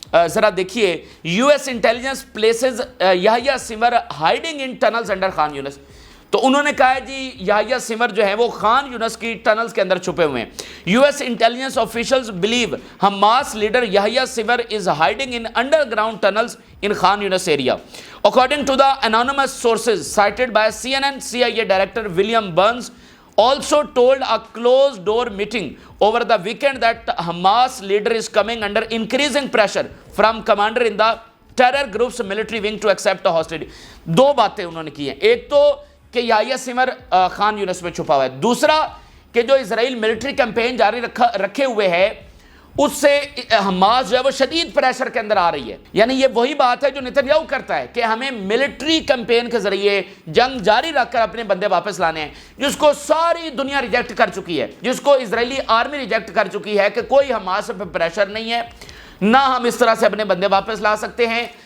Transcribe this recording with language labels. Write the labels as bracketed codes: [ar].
[ur] ذرا دیکھیے, [en] US intelligence places Yahya Sinwar hiding in tunnels under Khan Yunus. [ur] تو انہوں نے کہا ہے جی یحییٰ سنور جو ہے وہ خان یونس کی ٹنلز کے اندر چھپے ہوئے ہیں. [en] US intelligence officials believe Hamas leader Yahya Sinwar is hiding in underground tunnels in Khan Yunus area. According to the anonymous sources cited by CNN, CIA Director William Burns also told a closed door meeting over the weekend that Hamas leader is coming under increasing pressure from commander in the terror group's military wing to accept a hostage. [ur] دو باتیں انہوں نے کی ہیں, ایک تو کہ یحییٰ سنور خان یونس میں چھپا ہوا ہے, دوسرا کہ جو اسرائیل ملٹری کیمپین جاری رکھے ہوئے ہے اس سے حماس جو ہے وہ شدید پریشر کے اندر آ رہی ہے. یعنی یہ وہی بات ہے جو نتنیاہو کرتا ہے کہ ہمیں ملٹری کیمپین کے ذریعے جنگ جاری رکھ کر اپنے بندے واپس لانے ہیں, جس کو ساری دنیا ریجیکٹ کر چکی ہے, جس کو اسرائیلی آرمی ریجیکٹ کر چکی ہے کہ کوئی حماس پہ پریشر نہیں ہے, نہ ہم اس طرح سے اپنے بندے واپس لا سکتے ہیں.